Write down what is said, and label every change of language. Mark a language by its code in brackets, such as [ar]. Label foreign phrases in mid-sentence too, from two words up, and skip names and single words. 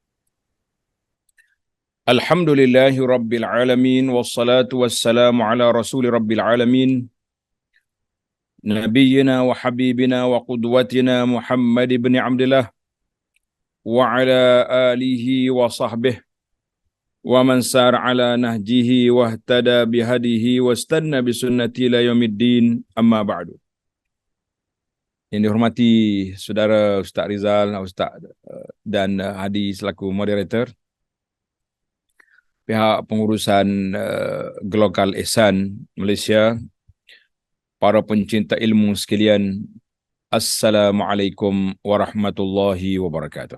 [ar] الحمد لله رب العالمين والصلاة والسلام على رسول رب العالمين نبينا وحبيبنا وقدوتنا محمد بن عبد الله وعلى آله وصحبه ومن سار على نهجه واهتدى بهديه واستن بسنته إلى يوم الدين, أما بعد. [ms] Yang dihormati saudara Ustaz Rizal, Ustaz dan Hadi selaku moderator, pihak pengurusan Global Ihsan Malaysia, para pencinta ilmu sekalian, [ar] السلام عليكم ورحمة الله وبركاته.